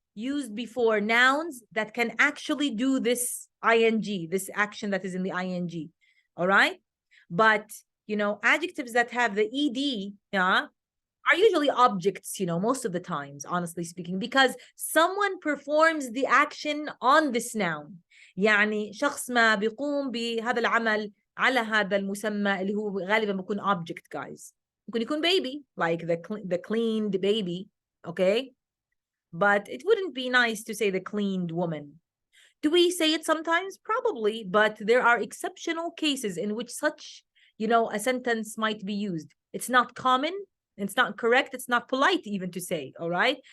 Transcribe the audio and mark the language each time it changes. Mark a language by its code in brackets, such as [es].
[en] Used before nouns that can actually do this ing, this action that is in the ing. All right? But, adjectives that have the ed, are usually objects, most of the times, honestly speaking, because someone performs the action on this noun. [ar] يعني شخص ما بيقوم بهذا العمل على هذا المسمى اللي هو غالبا بيكون object, guys. [en] ممكن يكون baby, like the cleaned baby, okay? But it wouldn't be nice to say the cleaned woman. Do we say it sometimes? Probably, but there are exceptional cases in which such, a sentence might be used. It's not common, it's not correct, it's not polite even to say, all right?